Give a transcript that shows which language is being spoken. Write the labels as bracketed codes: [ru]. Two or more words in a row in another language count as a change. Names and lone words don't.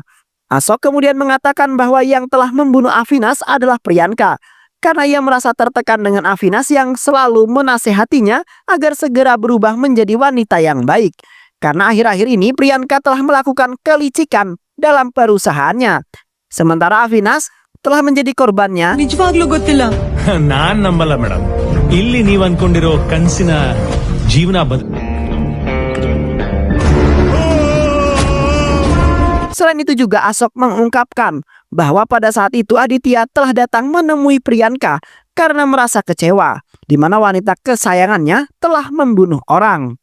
[id] Ashok kemudian mengatakan bahwa yang telah membunuh Avinas adalah Priyanka, karena ia merasa tertekan dengan Avinas yang selalu menasehatinya agar segera berubah menjadi wanita yang baik. Karena akhir-akhir ini Priyanka telah melakukan kelicikan dalam perusahaannya. Sementara Avinas telah menjadi korbannya. [kn] ನಿಜವಾಗ್ಲೂ ಗೊತ್ತಿಲ್ಲ. ನಾನ್ ನಂಬಲ್ಲ ಮೇಡಮ್. ಇಲ್ಲಿ ನೀವ್ ಅನ್ಕೊಂಡಿರೋ ಕನ್ಸಿನ ಜೀವನ [id] Selain itu juga Ashok mengungkapkan bahwa pada saat itu Aditya telah datang menemui Priyanka karena merasa kecewa, di mana wanita kesayangannya telah membunuh orang.